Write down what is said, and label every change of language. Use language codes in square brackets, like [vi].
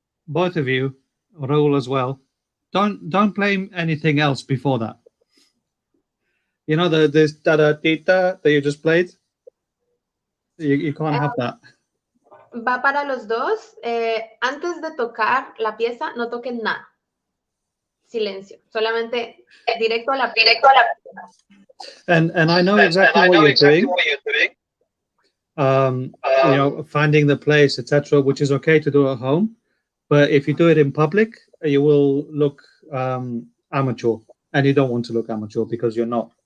[en] Both of you, Raul as well, don't play anything else before that. You know this da da da that you just played. You can't have that. [es] Va para los dos. Antes de tocar la pieza, no toquen nada. Silencio. Solamente directo a la pieza. [en] And I know exactly what you're doing. You know, finding the place, etc., which is okay to do at home. But if you do it in public, you will look amateur, and you don't want to look amateur because you're not.